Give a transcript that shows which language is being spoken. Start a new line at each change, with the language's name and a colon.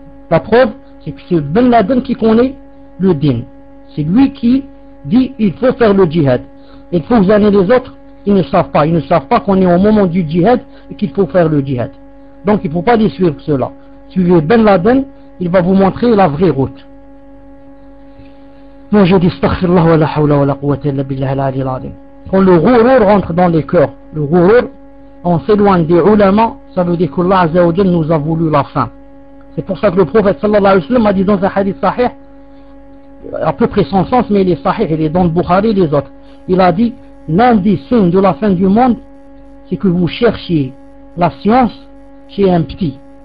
French: La preuve, c'est que c'est Ben Laden qui connaît le din. C'est lui qui dit il faut faire le djihad. Et le Fawzan et les autres, ils ne savent pas. Ils ne savent pas qu'on est au moment du djihad et qu'il faut faire le djihad. Donc il ne faut pas les suivre cela. Suivez Ben Laden, il va vous montrer la vraie route. Moi je dis
Arabic: استغفر الله ولا حول ولا قوة إلا بالله العلي العظيم.
French: Quand le ghurur rentre dans les cœurs, le ghurur, on s'éloigne des ulama, ça veut dire qu'Allah Azza wa Jal nous a voulu la fin. C'est pour ça que le prophète sallallahu alayhi wa sallam a dit dans un hadith sahih, à peu près sans sens, mais il est sahih, il est dans le Bukhari et les autres. Il a dit, l'un des signes de la fin du monde, c'est que vous cherchiez la science chez un petit.